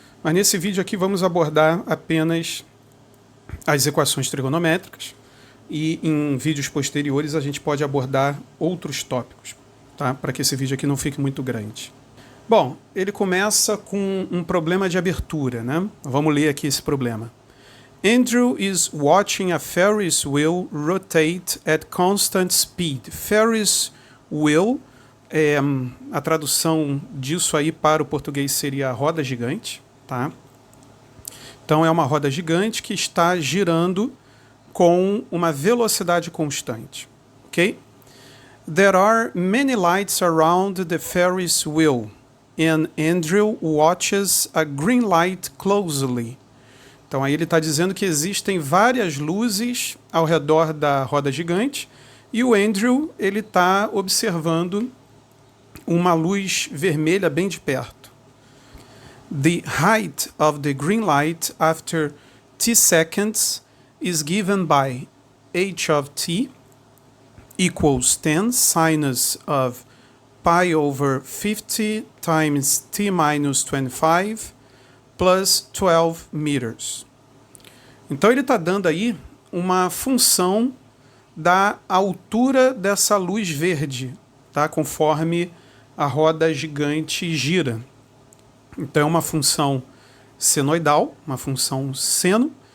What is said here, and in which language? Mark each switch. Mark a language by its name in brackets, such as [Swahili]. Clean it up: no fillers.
[Portuguese] Mas nesse vídeo aqui vamos abordar apenas as equações trigonométricas e em vídeos posteriores a gente pode abordar outros tópicos, tá? Para que esse vídeo aqui não fique muito grande. Bom, ele começa com um problema de abertura, né? Vamos ler aqui esse problema. [English] Andrew is watching a Ferris wheel rotate at constant speed. [Portuguese] Ferris wheel, a tradução disso aí para o português seria roda gigante, tá? Então é uma roda gigante que está girando com uma velocidade constante, ok? [English] There are many lights around the Ferris wheel, and Andrew watches a green light closely. [Portuguese] Então aí ele está dizendo que existem várias luzes ao redor da roda gigante e o Andrew ele está observando uma luz vermelha bem de perto. [English] The height of the green light after t seconds is given by h of t equals 10 sinus of pi over 50 times t minus 25 plus 12 meters. [Portuguese] Então ele está dando aí uma função da altura dessa luz verde, tá? Conforme a roda gigante gira. Então é uma função senoidal, uma função seno.